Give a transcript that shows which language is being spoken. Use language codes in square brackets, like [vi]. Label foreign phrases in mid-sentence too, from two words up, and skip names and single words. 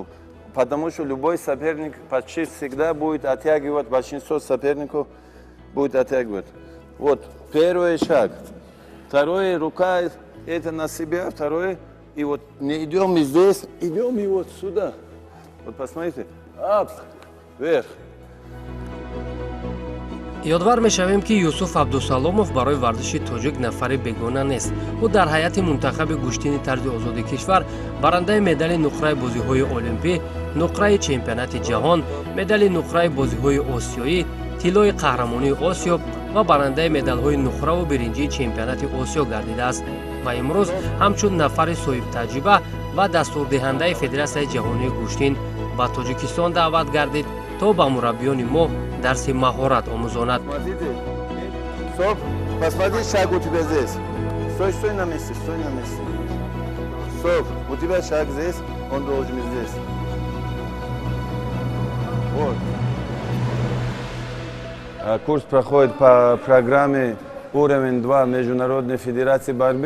[ru] Потому что любой соперник почти всегда будет оттягивать, большинство соперников будет оттягивать. Вот, первый шаг. Второе, рука это на себя. Второе, и вот не идем и здесь, идем и вот сюда. Вот посмотрите, ап, вверх. [tg] ёдвар мешавем ки Юсуф Абдусаломов барои варзиши тоҷик нафари бегона нест. ӯ дар ҳайати мунтахаби гӯштини тарзи озоди кишвар барандаи медали нуқраи бозиҳои олимпӣ, нуқраи чемпионати ҷаҳон, медали нуқраи бозиҳои осиёӣ, тиллои қаҳрамонии осиё ва барандаи медалҳои нуқраву биринҷии чемпионати осиё гардидааст ва имрӯз ҳамчун нафари соҳибтаҷриба ва дастурдиҳандаи Федератсияи ҷаҳонии гӯштин ба Тоҷикистон даъват гардид то ба мураббиёни мо дарси маҳорат омӯзонад. [ru] Стоп, посмотри, шаг у тебя здесь. Стой на месте, стой на месте. Стоп, у тебя шаг здесь, он должен быть здесь. Вот. Курс проходит по программе уровень 2 Международной Федерации борьбы.